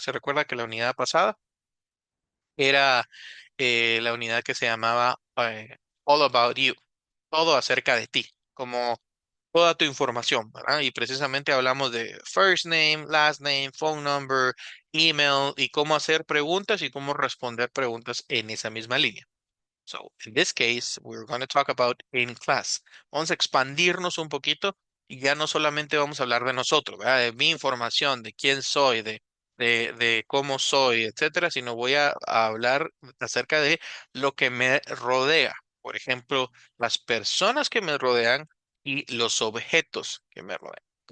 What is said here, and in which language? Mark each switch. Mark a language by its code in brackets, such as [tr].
[es] Se recuerda que la unidad pasada era la unidad que se llamaba All About You, todo acerca de ti, como toda tu información, ¿verdad? Y precisamente hablamos de first name, last name, phone number, email y cómo hacer preguntas y cómo responder preguntas en esa misma línea. [en] So, in this case, we're going to talk about in class. [es] Vamos a expandirnos un poquito y ya no solamente vamos a hablar de nosotros, ¿verdad? De mi información, de quién soy, de cómo soy, etcétera, sino voy a hablar acerca de lo que me rodea. Por ejemplo, las personas que me rodean y los objetos que me rodean. ¿Ok?